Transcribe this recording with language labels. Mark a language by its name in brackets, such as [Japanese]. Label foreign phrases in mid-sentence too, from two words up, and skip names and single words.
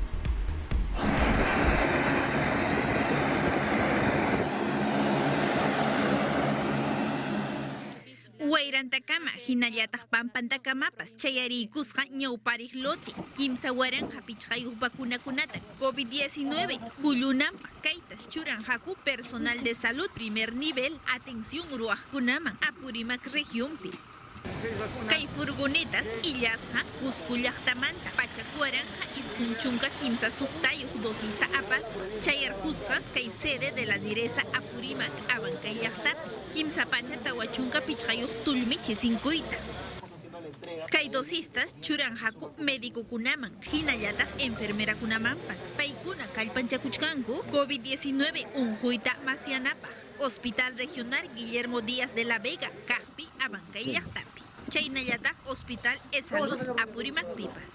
[Quechua] Wayrantakama hinallataq pampantakamas chayariykusqa ñawpariq lote kimsa waranja pichqayuq vacunakunata COVID-19 hullunanpaq kaytas churan haku [Spanish] personal de salud primer nivel atención [Quechua] ruwaqkunaman Apurimac regionpi. Kay furgonetas illasqa Cusco llaqtamanta pachak waranja isqun chunka kimsa suqtayuq dosista apasqa chayarkusqas kay [Spanish] sede de la direza [Quechua] Apurimac Abancay llaqtapi kimsa pacha tawa chunka pichqayuq tullmi chisinkuyta. Kay dosistas churan haku médicokunaman hinallataq enfermerakunamanpas paykuna kallpanchakuchkanku COVID-19 unquyta masyanapaq Hospital Regional Guillermo Díaz de la Vega kaqpi Abancay llaqtapi chaynallataq Hospital de Salud Apurimacpipas.